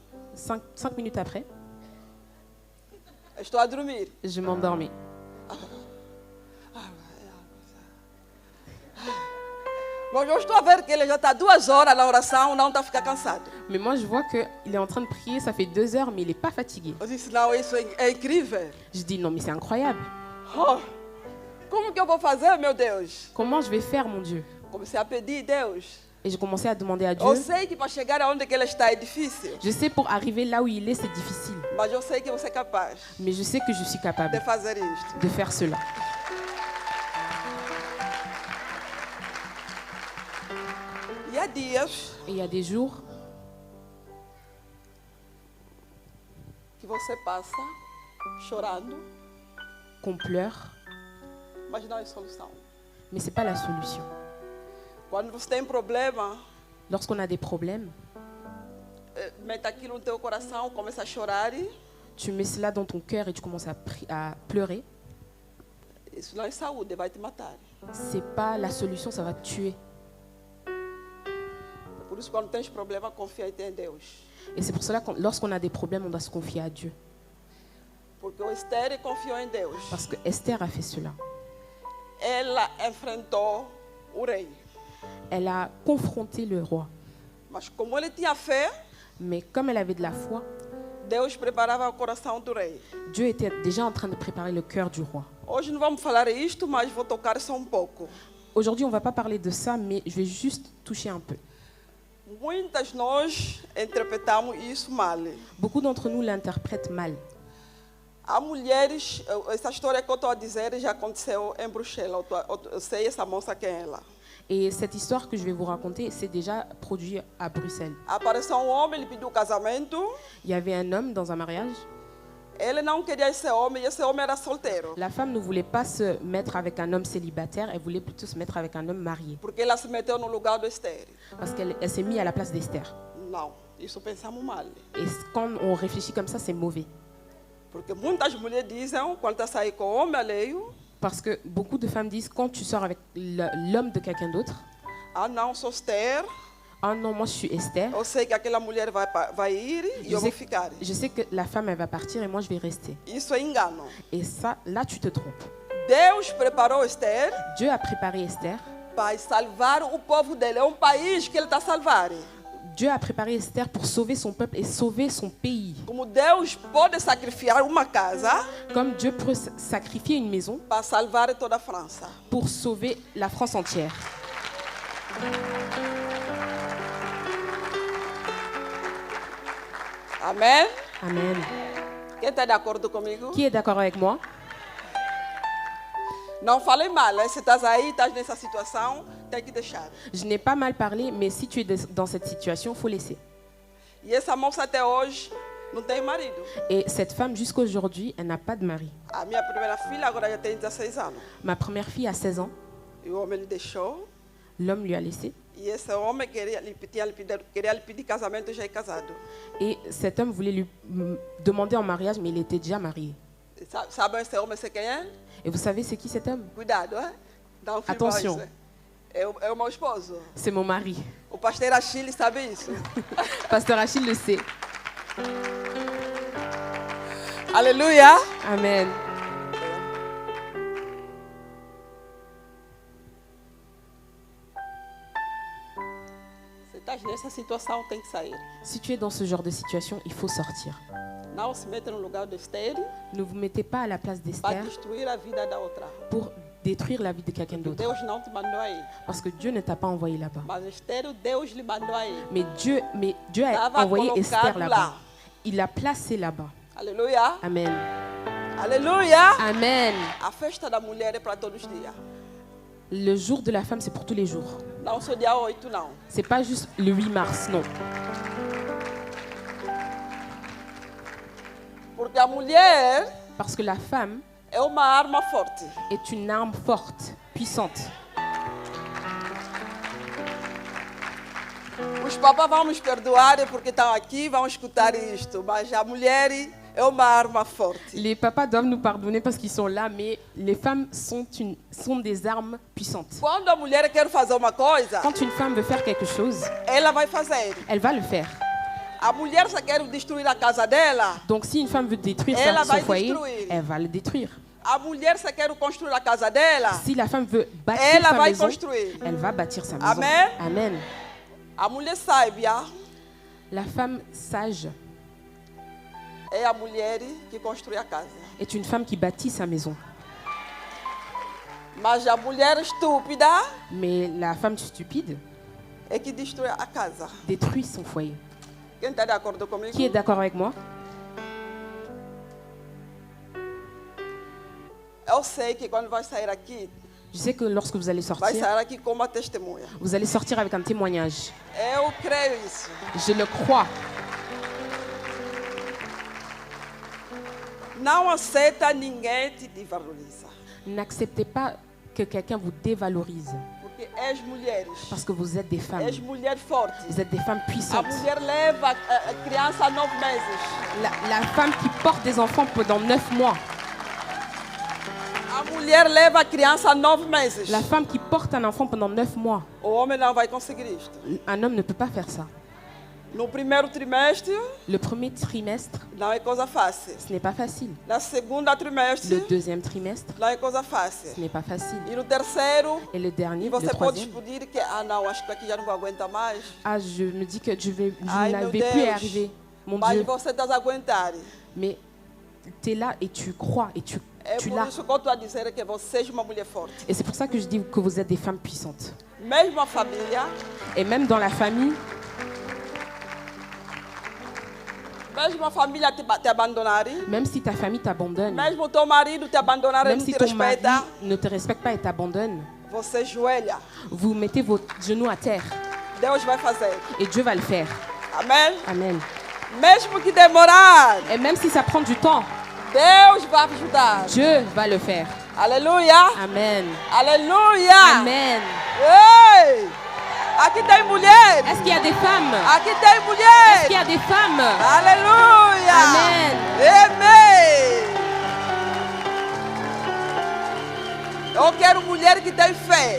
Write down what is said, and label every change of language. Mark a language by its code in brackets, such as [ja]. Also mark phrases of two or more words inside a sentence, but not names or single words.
[fr] 5 minutes après, [pt] estou a dormir. [fr] je m'endormais. [pt] Mas eu estou a ver que ele já está 2 horas na oração, não está a ficar cansado. [fr] Mais moi, je vois qu'il est en train de prier, ça fait 2 heures, mais il n'est pas fatigué. [pt] Eu disse, não, isso é incrível. [fr] Je dis, non, mais c'est incroyable. [pt] Oh, como que eu vou fazer, meu Deus? [fr] Comment je vais faire, mon Dieu? [pt] Comecei a pedir, Deus. [fr] Et j'ai commencé à demander à Dieu. [pt] Eu sei que para chegar aonde que ele está é difícil, [fr] Je sais, pour arriver là où il est, c'est difficile. [pt] mas eu sei que você é capaz [fr] Mais je sais que je suis [pt] de [fr] capable [pt] fazer isto. [fr] de faire cela. [pt] E há dias [fr] Et il y a des jours [pt] que você passa chorando, [fr] qu'on pleure, [pt] mas não é solução. [fr] mais ce n'est pas la solution. [pt] Quando você tem problema, [fr] Lorsqu'on a des problèmes, [pt] mete aquilo no teu coração, começa a chorar. [fr] tu mets cela dans ton cœur et tu commences à pleurer. [pt] Isso não é saúde, vai te matar. [fr] C'est pas la solution, ça va te tuer. [pt] Por isso, quando tens problema, confia em Deus. [fr] Et c'est pour cela que lorsqu'on a des problèmes, on doit se confier à Dieu. [pt] Porque o Esther confiou em Deus. [fr] Parce que Esther a fait cela. [pt] Ela enfrentou o rei. [fr] Elle a confronté le roi. [pt] Mas como ele tinha fé, [fr] Mais comme elle avait de la foi, [pt] Deus preparava o coração do rei. [fr] Dieu était déjà en train de préparer le cœur du roi. [pt] Hoje não vamos falar isto, mas vou tocar só pouco. [fr] Aujourd'hui, on ne va pas parler de ça, mais je vais juste toucher un peu. [pt] Muitas nós interpretamos isso mal. [fr] Beaucoup d'entre nous l'interprètent mal. [pt] Há mulheres, essa história que eu estou a dizer já aconteceu em Bruxelas. Eu sei essa moça quem é ela. [fr] Et cette histoire que je vais vous raconter, c'est déjà produit à Bruxelles. [pt] Apareceu homem, ele pediu casamento. [fr] Il y avait un homme dans un mariage. [pt] Ele não queria esse homem, e esse homem era solteiro. [fr] La femme ne voulait pas se mettre avec un homme célibataire, elle voulait plutôt se mettre avec un homme marié. [pt] Porque ela se meteu no lugar do Esther. [fr] Parce qu'elle s'est mise à la place d'Esther. [pt] Não. Isso pensamos mal. [fr] Et quand on réfléchit comme ça, c'est mauvais. [pt] Porque muitas mulheres dizem, quando está a sair com homem alheio, [fr] Parce que beaucoup de femmes disent, quand tu sors avec l'homme de quelqu'un d'autre, [pt] ah não, sou Esther, [fr] ah non, moi je suis Esther, [pt] eu sei que aquela mulher vai ir e eu vou ficar. [fr] je sais que la femme elle va partir et moi je vais rester. [pt] Isso é engano. [fr] Et ça, là tu te trompes. [pt] Deus preparou Esther [fr] Dieu a préparé Esther. [pt] para salvar o povo dele. É um país que ele está a salvar. [fr] Dieu a préparé Esther pour sauver son peuple et sauver son pays. [pt] Como Deus pode sacrificar uma casa [fr] Comme Dieu peut sacrifier une maison [pt] para salvar toda a França. [fr] pour sauver la France entière. [pt] Amém? [fr] Amen. [pt] Quem está de acordo comigo? [fr] Qui est d'accord avec moi? [pt] Não falei mal, hein? Se estás aí, estás nessa situação, tem que deixar. [fr] Je n'ai pas mal parlé, mais si tu es dans cette situation, il faut laisser. [pt] E essa moça até hoje não tem marido. [fr] Et cette femme, jusqu'aujourd'hui, elle n'a pas de mari. [pt] A minha primeira filha agora já tem 16 anos. [fr] Ma première fille a 16 ans. [pt] E o homem lhe deixou. [fr] L'homme lui a laissé. [pt] E esse homem queria lhe pedir casamento já é casado. [fr] Et cet homme voulait lui demander en mariage, mais il était déjà marié. [pt] Sabe esse homem sei quem é? [fr] Et vous savez, c'est qui cet homme? [pt] Cuidado, hein? Dá um [fr] Attention. [pt] isso. É o meu esposo. [fr] C'est mon mari. [pt] O pastor Achille sabe isso. [fr] Pasteur Achille le sait. [pt] Aleluia. [fr] Amen. [pt] Se estás nessa situação, tem que sair. [fr] Si tu es dans ce genre de situation, il faut sortir. [pt] Não se mete no lugar de Esther [fr] Ne vous mettez pas à la place [pt] para [fr] d'Esther [pt] destruir a vida da outra. [fr] pour détruire la vie de quelqu'un d'autre. [pt] Deus não te mandou aí. [fr] Parce que Dieu ne t'a pas envoyé là-bas. [pt] Mas Esther, Deus lhe mandou aí. [fr] Mais Dieu a [pt] Estava [fr] envoyé [pt] colocado [fr] Esther là-bas. [pt] lá. [fr] Il l'a placé là-bas. [pt] Aleluia. [fr] Amen. [pt] Aleluia. [fr] Amen. [pt] A festa da mulher é para todos os dias. [fr] Le jour de la femme, c'est pour tous les jours. [pt] Não só dia 8, não. [fr] C'est pas juste le 8 mars, non. [pt] Porque a mulher [fr] Parce que la femme [pt] é uma arma forte. [fr] est une arme forte, puissante. [pt] Os papás vão nos perdoar porque estão aqui, vão escutar isto. Mas a mulher é uma arma forte. [fr] Les papas doivent nous pardonner parce qu'ils sont là, mais les femmes sont des armes puissantes. [pt] Quando a mulher quer fazer uma coisa, [fr] Quand une femme veut faire quelque chose, [pt] ela vai fazer. [fr] elle va le faire. [pt] A mulher só quer destruir a casa dela. [fr] Donc si une femme veut détruire Elle son va foyer, détruire. elle va le détruire. A mulher só quer construir a casa dela. Si la femme veut bâtir Elle sa va maison, construire. elle va bâtir sa maison. [pt] Amen. [fr] Amen. [pt] A mulher sábia [fr] La femme sage [pt] é a mulher que constrói a casa. [fr] est une femme qui bâtit sa maison. [pt] Mas a mulher estúpida [fr] Mais la femme stupide [pt] é que destrói a casa. [fr] détruit son foyer. [pt] Quem está de acordo comigo? [fr] Qui est d'accord avec moi? [pt] Eu sei que quando vai sair aqui, [fr] Je sais que lorsque vous allez [pt] vai [fr] sortir, [pt] sair aqui como uma testemunha. [fr] vous allez sortir avec un témoignage. [pt] Eu creio isso. [fr] Je le crois. [pt] Não aceita ninguém te desvaloriza. [fr] N'acceptez pas que quelqu'un vous dévalorise [pt] Porque és mulheres. [fr] parce que vous êtes des femmes. [pt] És mulher forte. [fr] Vous êtes des femmes [pt] A [fr] puissantes. [pt] mulher leva a criança a 9 meses. [fr] La femme qui porte des enfants pendant 9 mois. [pt] A mulher leva a criança a 9 meses. [fr] La femme qui porte un enfant pendant 9 mois. [pt] O homem não vai conseguir isto. [fr] Un homme ne peut pas faire ça. [pt] No primeiro trimestre, [fr] Le premier trimestre, [pt] não é coisa fácil. [fr] ce n'est pas facile. [pt] Na segunda trimestre, [fr] Le deuxième trimestre, [pt] não é coisa fácil. [fr] ce n'est pas facile. [pt] E no terceiro, [fr] Et le dernier, [pt] e [fr] le [pt] você pode [fr] troisième, [pt] pedir que, não, acho que aqui já não vou aguentar mais. [fr] ah, je me dis que je Aïe, n'avais [pt] meu [fr] plus y [pt] Deus. [fr] arriver. Mon [pt] Mas [fr] Dieu. [pt] você está a aguentar. [fr] Mais tu es là et tu crois et tu [pt] É por [fr] l'as. [pt] isso que eu estou a dizer que você é uma mulher forte. [fr] Et c'est pour ça que je dis que vous êtes des femmes puissantes. [pt] Mesmo a família, [fr] Et même dans la famille, [pt] mesmo a família te abandonar, [fr] même si ta famille t'abandonne, [pt] mesmo teu marido te abandonar e [fr] même [pt] não [fr] si [pt] te [fr] ton mari [pt] respeita, [fr] ne te respecte pas et t'abandonne, [pt] você joelha. [fr] vous mettez vos genoux à terre [pt] Deus vai fazer. [fr] et Dieu va le faire. [pt] Amém? [fr] Amen. [pt] Mesmo que demorar, [fr] Et même si ça prend du temps, [pt] Deus vai ajudar. [fr] Dieu va le faire. [pt] Aleluia. [fr] Amen. [pt] Aleluia. [fr] Amen. [pt] Ei! Aqui tem mulheres. [fr] Est-ce qu'il y a des femmes? [pt] Aqui tem [fr] Est-ce [pt] mulheres. [fr] qu'il y a des femmes? [pt] Aleluia. [fr] Amen. [pt] Amém. Eu quero mulher que tem fé.